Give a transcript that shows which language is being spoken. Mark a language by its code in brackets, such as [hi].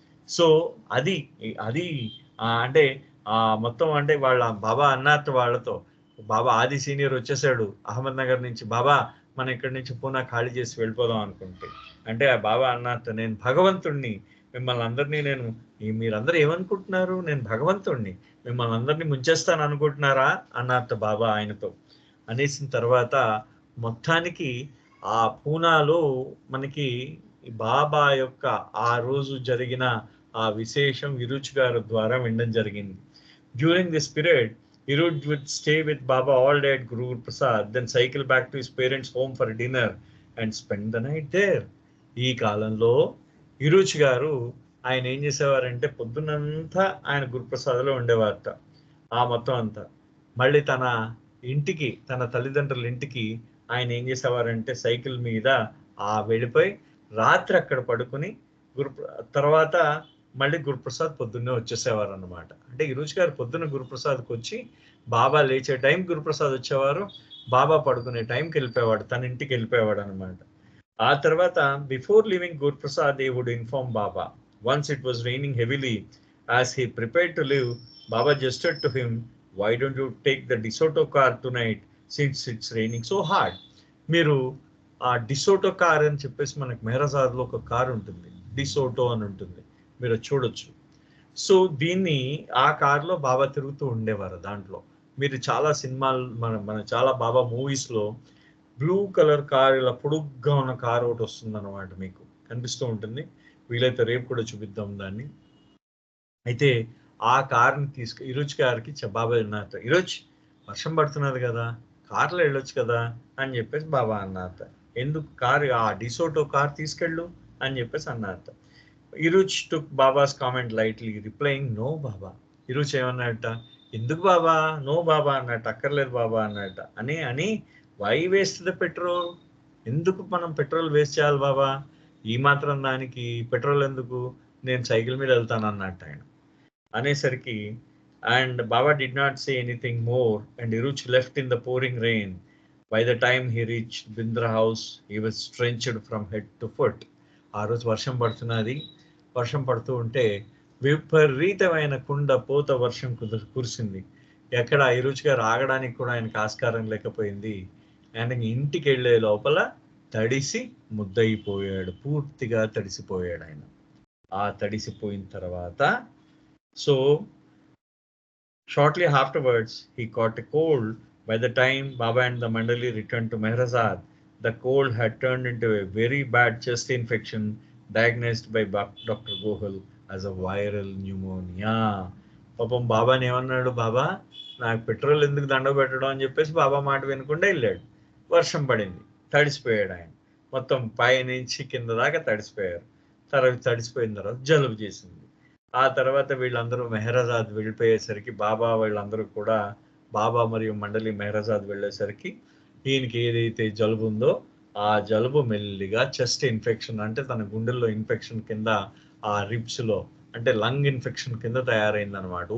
[te] So అది అది అంటే మొత్తం అంటే వాళ్ళ బాబా అన్నట్టు వాళ్ళతో, బాబా ఆది సీనియర్ వచ్చేసాడు అహ్మద్ నగర్ నుంచి, బాబా మనం ఇక్కడి నుంచి పూనా ఖాళీ చేసి వెళ్ళిపోదాం అనుకుంటే, అంటే ఆ బాబా అన్నట్టు, నేను భగవంతుణ్ణి, మిమ్మల్ని అందరినీ నేను, మీరందరూ ఏమనుకుంటున్నారు, నేను భగవంతుణ్ణి, మిమ్మల్ని అందరినీ ముంచేస్తాను అనుకుంటున్నారా అన్నట్టు బాబా ఆయనతో అనేసిన తర్వాత, మొత్తానికి ఆ పూనాలో మనకి బాబా యొక్క ఆ రోజు జరిగిన ఆ విశేషం విరుచి గారి ద్వారా వినడం జరిగింది. [en] During this period, Iruj would stay with Baba all day at Guru Prasad, then cycle back to his parents' home for dinner and spend the night there. [te] ఈ కాలంలో ఇరుజ్ గారు ఆయన ఏం చేసేవారంటే పొద్దునంతా ఆయన గురుప్రసాద్లో ఉండేవారట. ఆ మొత్తం అంతా మళ్ళీ తన ఇంటికి, తన తల్లిదండ్రుల ఇంటికి ఆయన ఏం చేసేవారంటే సైకిల్ మీద వెళ్ళిపోయి రాత్రి అక్కడ పడుకుని తర్వాత మళ్ళీ గురుప్రసాద్ పొద్దున్నే వచ్చేసేవారు అనమాట. అంటే ఈరోజు గారు పొద్దున్న గురుప్రసాద్కి వచ్చి బాబా లేచే టైం గురుప్రసాద్ వచ్చేవారు, బాబా పడుకునే టైంకి వెళ్ళిపోయేవాడు, తన ఇంటికి వెళ్ళిపోయేవాడు అనమాట. [en] ఆ తర్వాత before leaving Guruprasad he would inform Baba. Once it was raining heavily. As he prepared to leave, Baba gestured to him, why don't you take the DeSoto car tonight since it's raining so hard. [te] మీరు ఆ డిసోటో car అని చెప్పేసి మనకు మెహరాజాద్లో ఒక car ఉంటుంది, డిసోటో అని ఉంటుంది, మీరు చూడొచ్చు. సో దీన్ని ఆ కార్లో బాబా తిరుగుతూ ఉండేవారు. దాంట్లో మీరు చాలా సినిమాలు, మన చాలా బాబా మూవీస్లో బ్లూ కలర్ కార్, ఇలా పొడుగ్గా ఉన్న కార్ ఒకటి వస్తుంది అనమాట, మీకు కనిపిస్తూ ఉంటుంది. వీలైతే రేపు కూడా చూపిద్దాం దాన్ని. అయితే ఆ కార్ని ఇరుజ్ గారికి బాబా అన్నారట, ఇరోజ్ వర్షం పడుతున్నది కదా, కార్లో వెళ్ళొచ్చు కదా అని చెప్పేసి బాబా అన్నారట. ఎందుకు కార్, ఆ డిసోటో కార్ తీసుకెళ్ళు అని చెప్పేసి అన్నారట. [en] Iruj took Baba's comment lightly, replying, no Baba. [te] Iruj ఏమన్నట, ఎందుకు బాబా, నో బాబా అన్నట్టు, అక్కర్లేదు బాబా అన్నట్ట. అని [en] why waste the petrol, [te] ఎందుకు మనం పెట్రోల్ వేస్ట్ చేయాలి బాబా, ఈ మాత్రం దానికి పెట్రోల్ ఎందుకు, నేను సైకిల్ మీద వెళ్తాను అన్నట్టు ఆయన అనేసరికి. [en] And Baba did not say anything more and Iruj left in the pouring rain. By the time he reached Bindra house, he was drenched from head to foot. [te] ఆ రోజు వర్షం పడుతున్నది. వర్షం పడుతూ ఉంటే విపరీతమైన కుండ పోత వర్షం కురిసింది. ఎక్కడ ఇరుచి గారు ఆగడానికి కూడా ఆయనకు ఆస్కారం లేకపోయింది. ఆయన ఇంటికి వెళ్ళే లోపల తడిసి ముద్దయిపోయాడు, పూర్తిగా తడిసిపోయాడు ఆయన. ఆ తడిసిపోయిన తర్వాత, [en] So shortly afterwards he caught a cold. By the time Baba and the Mandali returned to Mehrazad, the cold had turned into a very bad chest infection diagnosed by Dr. Gohal as a viral pneumonia. [te] పాపం బాబాని ఏమన్నాడు, బాబా నాకు petrol ఎందుకు దండ పెట్టడం అని చెప్పేసి బాబా మాట వినకుండా వెళ్ళాడు. వర్షం పడింది, తడిసిపోయాడు ఆయన, మొత్తం పై నుంచి కింద దాకా తడిసిపోయారు. తర్వాత తడిసిపోయిన తర్వాత జలుబు చేసింది. ఆ తర్వాత వీళ్ళందరూ మెహరాజాద్ వెళ్ళిపోయేసరికి బాబా వీళ్ళందరూ కూడా, బాబా మరియు మండలి మెహరాజాద్ వెళ్ళేసరికి ఈయనకి ఏదైతే జలుబు ఉందో ఆ జలుబు మెల్లిగా చెస్ట్ ఇన్ఫెక్షన్, అంటే తన గుండెల్లో ఇన్ఫెక్షన్ కింద, ఆ రిబ్స్లో అంటే లంగ్ ఇన్ఫెక్షన్ కింద తయారైంది అనమాట.